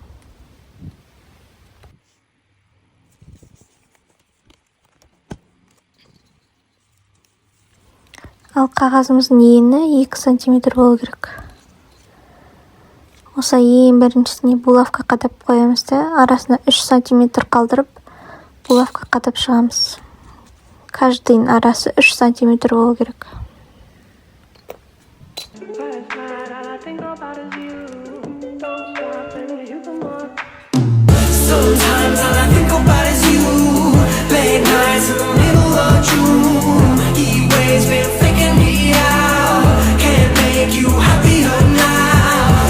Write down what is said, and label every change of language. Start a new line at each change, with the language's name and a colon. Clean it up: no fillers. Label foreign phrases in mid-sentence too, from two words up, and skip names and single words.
Kazakh: Ал қағазымыздың ені 2 сантиметр болу керек. Осы ең біріншісіне булавка қадап қоямыз да, арасына 3 сантиметр қалдырып, булавка қадап шығамыз. Каждыйын арасы 3 сантиметр болу керек.
English: Sometimes all I think about is you. Late nights in the middle of June. Heat waves been faking me out. Can't make you happier now.